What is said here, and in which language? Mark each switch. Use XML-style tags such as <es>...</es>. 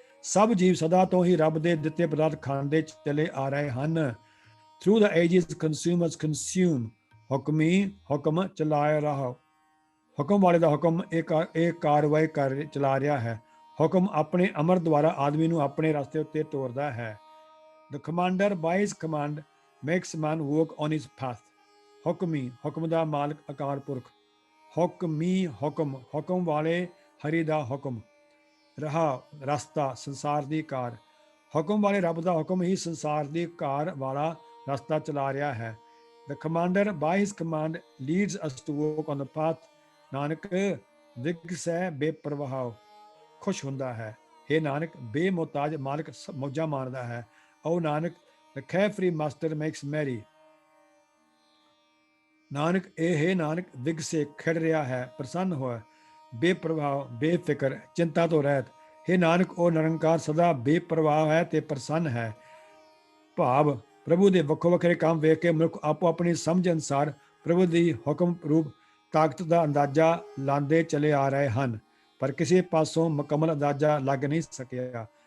<pa>ਸਭ ਜੀਵ ਸਦਾ ਤੋਂ ਹੀ ਰੱਬ ਦੇ ਦਿੱਤੇ ਪਦਾਰਥ ਖਾਂਦੇ ਚਲੇ ਆ ਰਹੇ ਹਨ।</pa> <en>Through the ages consumers consume.</en> <pa>ਹੁਕਮ ਚਲਾਇਆ ਰਹਾ। ਹੁਕਮ ਵਾਲੇ ਦਾ ਹੁਕਮ ਇਹ ਕਾਰਵਾਈ ਚਲਾ ਰਿਹਾ ਹੈ। ਹੁਕਮ ਆਪਣੇ ਅਮਰ ਦੁਆਰਾ ਆਦਮੀ ਨੂੰ ਆਪਣੇ ਰਸਤੇ ਉੱਤੇ ਤੋਰਦਾ ਹੈ।</pa> <en>The commander by his command makes man walk on his path.</en> <pa>ਹੁਕਮ ਦਾ ਮਾਲਕ ਅਕਾਲ ਪੁਰਖ। ਹੁਕਮ ਵਾਲੇ ਹਰੀ ਦਾ ਹੁਕਮ। ਰਸਤਾ ਸੰਸਾਰ ਦੀ ਕਾਰ। ਹੁਕਮ ਵਾਲੇ ਰੱਬ ਦਾ ਹੁਕਮ ਹੀ ਸੰਸਾਰ ਦੀ ਕਾਰ ਵਾਲਾ ਰਸਤਾ ਚਲਾ ਰਿਹਾ ਹੈ।</pa> <en>The commander by his command leads us to walk on the path.</en> <pa>Nanak ਵਿਗਸੈ ਬੇਪਰਵਾਹ ਖੁਸ਼ ਹੁੰਦਾ ਹੈ। ਹੇ ਨਾਨਕ ਬੇਮੁਹਤਾਜ ਮਾਲਕ ਮੌਜਾਂ ਮਾਣਦਾ ਹੈ। ਓ Nanak</pa> <en>the carefree master makes merry.</en> <pa>Nanak ਵਿਗਸੇ ਖਿੜ ਰਿਹਾ ਹੈ, ਪ੍ਰਸੰਨ ਹੋਇਆ, ਬੇਪਰਵਾਹ ਬੇਫਿਕਰ ਚਿੰਤਾ ਤੋਂ ਰਹਿਤ। ਹੇ ਨਾਨਕ ਉਹ ਨਿਰੰਕਾਰ ਸਦਾ ਬੇਪਰਵਾਹ ਹੈ ਤੇ ਪ੍ਰਸੰਨ ਹੈ। ਭਾਵ ਪ੍ਰਭੂ ਦੇ ਵੱਖੋ ਵੱਖਰੇ ਕੰਮ ਵੇਖ ਕੇ ਮਨੁੱਖ ਆਪੋ ਆਪਣੀ ਸਮਝ ਅਨੁਸਾਰ ਪ੍ਰਭੂ ਦੀ ਹੁਕਮ ਰੂਪ ਤਾਕਤ ਦਾ ਅੰਦਾਜ਼ਾ ਲਾਉਂਦੇ ਚਲੇ ਆ ਰਹੇ ਹਨ, ਪਰ ਕਿਸੇ ਪਾਸੋਂ ਮੁਕੰਮਲ ਅੰਦਾਜ਼ਾ ਲੱਗ ਨਹੀਂ ਸਕਿਆ।</pa>